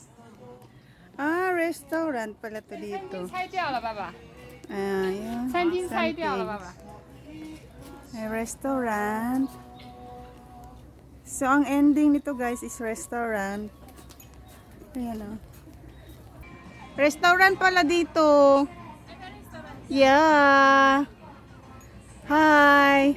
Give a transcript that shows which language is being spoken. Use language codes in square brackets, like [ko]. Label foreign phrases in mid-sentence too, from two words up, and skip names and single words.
[tl] Ah, restaurant pala to dito. [zh] 拆掉了，爸爸。 [tl] Ayan. [zh] 餐厅拆掉了， [en] something. [zh] 爸爸。 [tl] May restaurant. So, ang ending nito guys is restaurant. Ayan o. Restaurant pala dito. Yeah. Hi.